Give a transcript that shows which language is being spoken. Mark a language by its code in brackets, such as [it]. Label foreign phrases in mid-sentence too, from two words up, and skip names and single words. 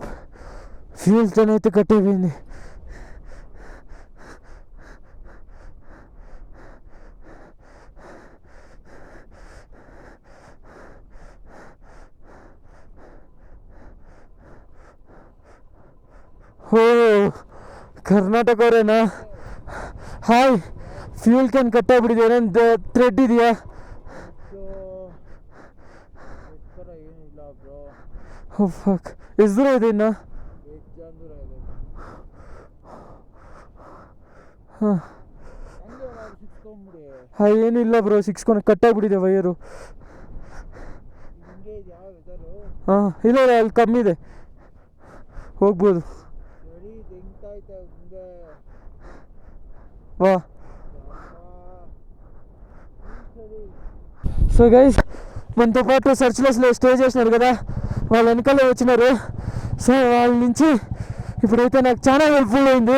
[te] ఫ్యూల్తో అయితే కట్టయిపోయింది. ఓ ಕರ್ನಾಟಕವರೇನಾ? [kn] ಹಾಯ್, ಫ್ಯೂಲ್ ಕ್ಯಾನ್ ಕಟ್ಟಾಗ್ಬಿಟ್ಟಿದೆ. ಏನಂತ ಥ್ರೆಡ್ ಇದೆಯಾ? [en] oh fuck, [kn] ಎಷ್ಟು ದೂರ ಇದೆ ಇನ್ನು? ಹಾಂ, ಏನಿಲ್ಲ ಬ್ರೋ, 6 ಕಟ್ಟಾಗ್ಬಿಟ್ಟಿದೆ ವೈರು. ಹಾಂ, ಇಲ್ಲ ಅಲ್ಲಿ ಕಮ್ಮಿ ಇದೆ, ಹೋಗ್ಬೋದು. వా. [te] సో గైస్, మనతో పాటు సర్చ్లో స్టే చేసినారు కదా, వాళ్ళ వెనకాల వచ్చినారు. సో వాళ్ళ నుంచి ఇప్పుడైతే నాకు చాలా హెల్ప్ఫుల్ అయింది.